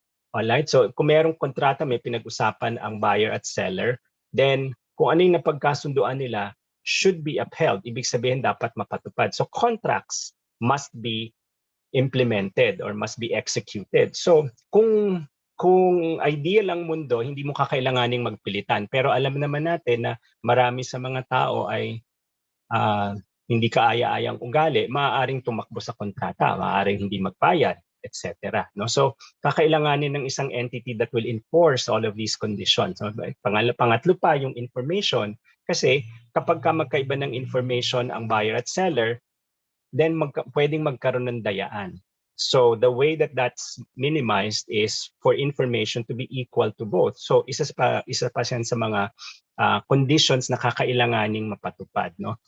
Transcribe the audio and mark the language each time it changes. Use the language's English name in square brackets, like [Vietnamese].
[Filipino] Alright? So kung merong kontrata, may pinag-usapan ang buyer at seller, then kung ano yung napagkasunduan nila [English] should be upheld. [Filipino] Ibig sabihin dapat mapatupad. [English] So contracts must be implemented or must be executed. [Filipino] So kung ideal ang mundo, hindi mo kakailanganing magpilitan. Pero alam naman natin na marami sa mga tao ay hindi kaaya-ayang ugali, maaaring tumakbo sa kontrata, maaaring hindi magbayad, etc. No? [English] So, [Filipino] kakailanganin ng isang [English] entity that will enforce all of these conditions. [Filipino] So, pangatlo pa, yung information. Kasi kapag magkaiba ng information ang buyer at seller, then pwedeng magkaroon ng dayaan. [English] So the way that that's minimized is for information to be equal to both. [Filipino] So isa pa yan sa mga conditions na kakailanganing mapatupad, no?